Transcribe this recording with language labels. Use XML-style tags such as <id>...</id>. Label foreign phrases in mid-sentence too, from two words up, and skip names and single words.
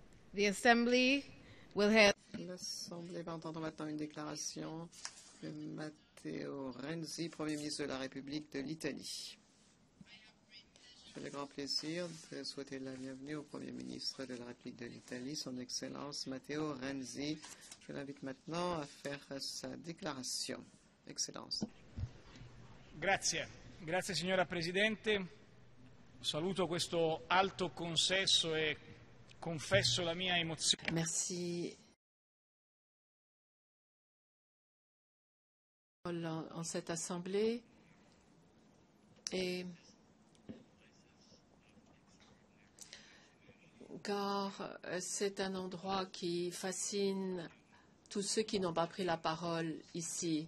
<en>The Assembly will have</en> <fr>L'Assemblée va entendre maintenant une déclaration de Matteo Renzi, Premier ministre de la République de l'Italie. J'ai le grand plaisir de souhaiter la bienvenue au Premier ministre de la République de l'Italie, son Excellence Matteo Renzi. Je l'invite maintenant à faire sa déclaration. Excellence.</fr> <it>Grazie. Grazie signora Presidente. Saluto questo alto consesso e confesso la mia emozione.</it> <fr>Merci. En cette assemblée et car c'est un endroit qui fascine tous ceux qui n'ont pas pris la parole ici.</fr>